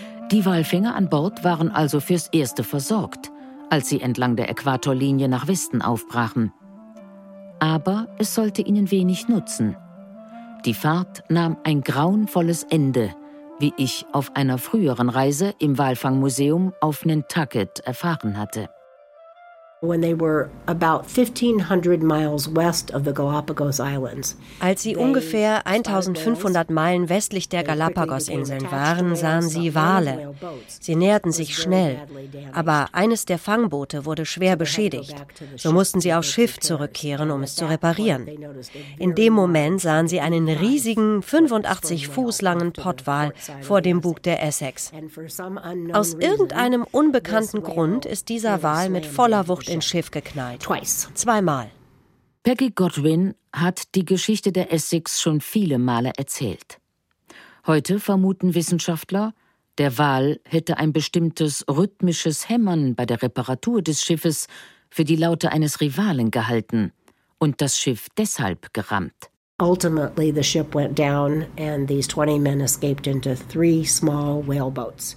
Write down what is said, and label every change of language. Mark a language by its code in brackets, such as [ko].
[de] Die Walfänger an Bord waren also fürs Erste versorgt, als sie entlang der Äquatorlinie nach Westen aufbrachen. Aber es sollte ihnen wenig nutzen. Die Fahrt nahm ein grauenvolles Ende, wie ich auf einer früheren Reise im Walfangmuseum auf Nantucket erfahren hatte. [en] When they were about 1500 miles west of the Galapagos Islands. [de] Als sie ungefähr 1500 Meilen westlich der Galapagos-Inseln waren, sahen sie Wale. Sie näherten sich schnell, aber eines der Fangboote wurde schwer beschädigt. So mussten sie aufs Schiff zurückkehren, um es zu reparieren. In dem Moment sahen sie einen riesigen 85 Fuß langen Pottwal vor dem Bug der Essex. Aus irgendeinem unbekannten Grund ist dieser Wal mit voller Wucht ins Schiff geknallt. Zweimal. Peggy Godwin hat die Geschichte der Essex schon viele Male erzählt. Heute vermuten Wissenschaftler, der Wal hätte ein bestimmtes rhythmisches Hämmern bei der Reparatur des Schiffes für die Laute eines Rivalen gehalten und das Schiff deshalb gerammt. [en] Ultimately the ship went down and these 20 men escaped into three small whaleboats.